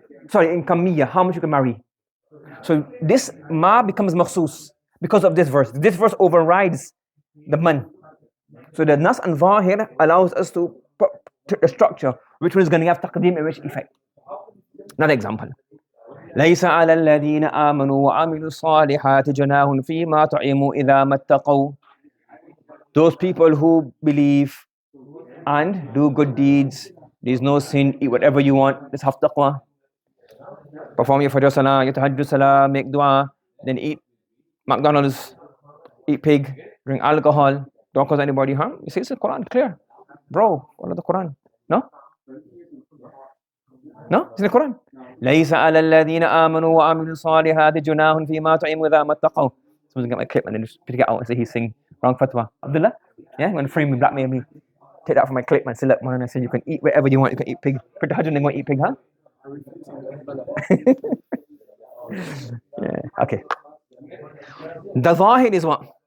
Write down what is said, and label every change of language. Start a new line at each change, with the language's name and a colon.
English: Sorry, in kamiyya, how much you can marry. So this ma becomes makhsus because of this verse. This verse overrides the man. So the nas and zahir allows us to put the structure, which one is going to have taqdeem and which effect. Another example.
Arabic: ليس على الذين آمنوا وعملوا الصالحات جناح فيما طعموا إذا ما اتقوا.
English: Those people who believe and do good deeds, there is no sin, eat whatever you want, just have taqwa. Perform your fajr salah, your tahajjud salah, make dua, then eat McDonald's, eat pig, drink alcohol, don't cause anybody harm. You see, it's the Quran, clear. Bro, follow the Quran. No? No? It's in the Quran.
Arabic: ليس على الذين آمنوا وعملوا الصالحات جناح فيما طعموا إذا ما اتقوا.
English: Someone's got my clip and then just pick it out and say he's saying wrong fatwa. Abdullah? Yeah, I'm going to frame me, blackmail me. Take that from my clip and say, look, man, I said you can eat whatever you want, you can eat pig. Put the hajj and then go eat pig, huh? Yeah, okay. The zahir is what?